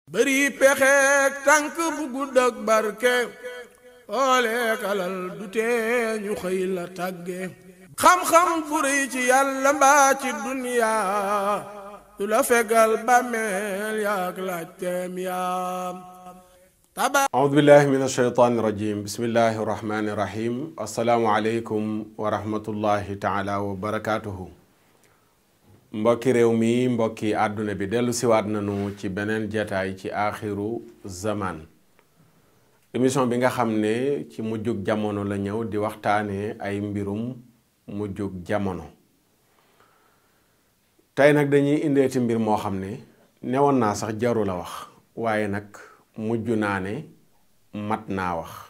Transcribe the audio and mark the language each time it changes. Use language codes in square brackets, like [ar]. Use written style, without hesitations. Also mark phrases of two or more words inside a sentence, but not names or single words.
[wo] bëri pexeek tànk bu gudd ak barke ooleek alal du tee ñu xëy la tàgge xam-xam bu rëy ci yàlla mbaa ci duniyaa du la fegal bàmmeel yaak laajteem yaam [ar] أعوذ بالله من الشيطان الرجيم بسم الله الرحمن الرحيم السلام عليكم ورحمة الله تعالى وبركاته [wo] mbokki réew mi mbokki àdduna bi dellu siwaat nañu ci beneen jataay ci aaxiru zaman émission bi nga xam ne ci mujjug jamono la ñëw di waxtaanee ay mbirum mujjug jamono tey nag dañuy indeeti mbir moo xam ne newoon naa sax jaru la wax waaye nag mujj naa ne mat naa wax